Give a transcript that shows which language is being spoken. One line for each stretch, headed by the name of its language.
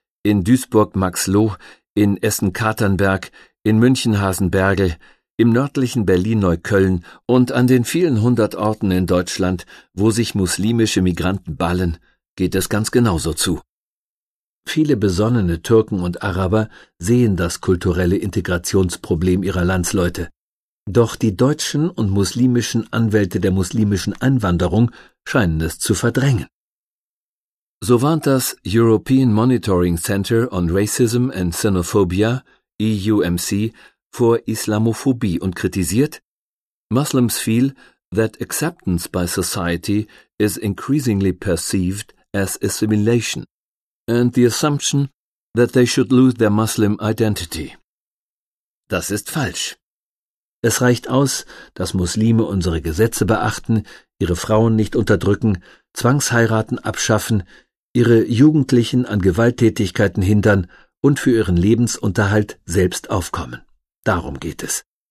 German: In Duisburg Maxloh, in Essen Katernberg, in München Hasenbergel, im nördlichen Berlin Neukölln und an den vielen 100 Orten in Deutschland, wo sich muslimische Migranten ballen, geht es ganz genauso zu. Viele besonnene Türken und Araber sehen das kulturelle Integrationsproblem ihrer Landsleute. Doch die deutschen und muslimischen Anwälte der muslimischen Einwanderung scheinen es zu verdrängen. So warnt das European Monitoring Center on Racism and Xenophobia, EUMC, vor Islamophobie und kritisiert,
English: Muslims feel that acceptance by society is increasingly perceived as assimilation and the assumption that they should lose their Muslim identity.
German: Das ist falsch. Es reicht aus, dass Muslime unsere Gesetze beachten, ihre Frauen nicht unterdrücken, Zwangsheiraten abschaffen, ihre Jugendlichen an Gewalttätigkeiten hindern und für ihren Lebensunterhalt selbst aufkommen. Darum geht es.